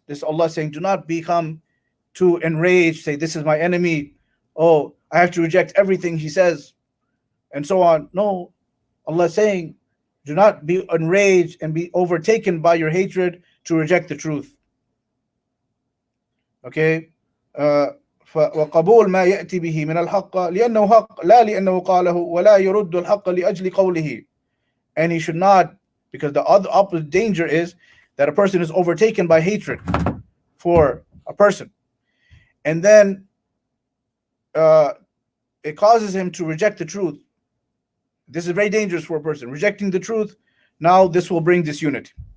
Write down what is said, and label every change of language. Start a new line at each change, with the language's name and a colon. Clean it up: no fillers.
English: This Allah saying, do not become too enraged, say this is my enemy, oh I have to reject everything he says, and so on. No, Allah is saying, do not be enraged and be overtaken by your hatred to reject the truth. Okay.
Arabic: وقبول ما يأتي به من الحق لأنه حق لا لأنه قاله ولا يرد الحق لأجل قوله.
English: And he should not, because the other opposite danger is that a person is overtaken by hatred for a person, and then it causes him to reject the truth. This is very dangerous for a person. Rejecting the truth, now this will bring disunity.